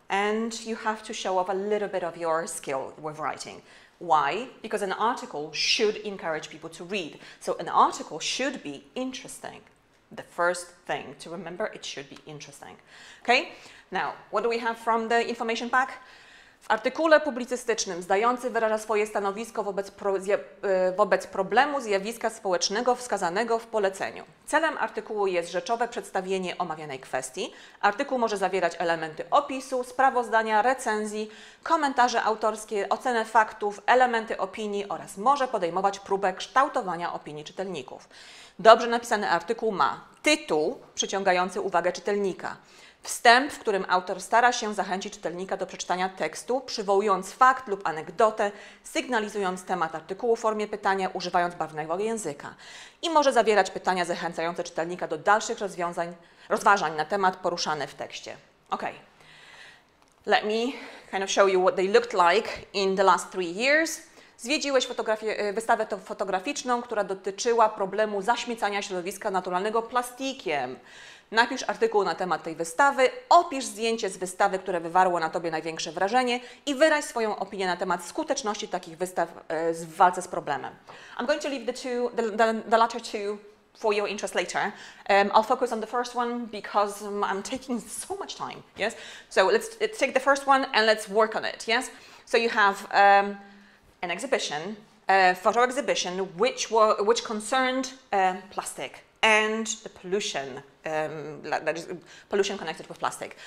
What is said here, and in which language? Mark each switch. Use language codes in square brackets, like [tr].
[en] And you have to show off a little bit of your skill with writing. Why? Because an article should encourage people to read. So an article should be interesting. The first thing to remember, it should be interesting. Okay? Now, what do we have from the information pack? [pl] W artykule publicystycznym zdający wyraża swoje stanowisko wobec problemu zjawiska społecznego wskazanego w poleceniu. Celem artykułu jest rzeczowe przedstawienie omawianej kwestii. Artykuł może zawierać elementy opisu, sprawozdania, recenzji, komentarze autorskie, ocenę faktów, elementy opinii oraz może podejmować próbę kształtowania opinii czytelników. Dobrze napisany artykuł ma tytuł przyciągający uwagę czytelnika, wstęp, w którym autor stara się zachęcić czytelnika do przeczytania tekstu, przywołując fakt lub anegdotę, sygnalizując temat artykułu w formie pytania, używając barwnego języka. I może zawierać pytania zachęcające czytelnika do dalszych rozważań na temat poruszany w tekście. [en] Okay. Let me kind of show you what they looked like in the last 3 years. [pl] Zwiedziłeś wystawę fotograficzną, która dotyczyła problemu zaśmiecania środowiska naturalnego plastikiem. Napisz artykuł na temat tej wystawy, opisz zdjęcie z wystawy, które wywarło na Tobie największe wrażenie i wyraź swoją opinię na temat skuteczności takich wystaw w walce z problemem. [en] I'm going to leave the latter two for your interest later. I'll focus on the first one because I'm taking so much time, yes? So let's take the first one and let's work on it, yes? So you have an exhibition, a photo exhibition, which concerned plastic and the pollution, that is pollution connected with plastic.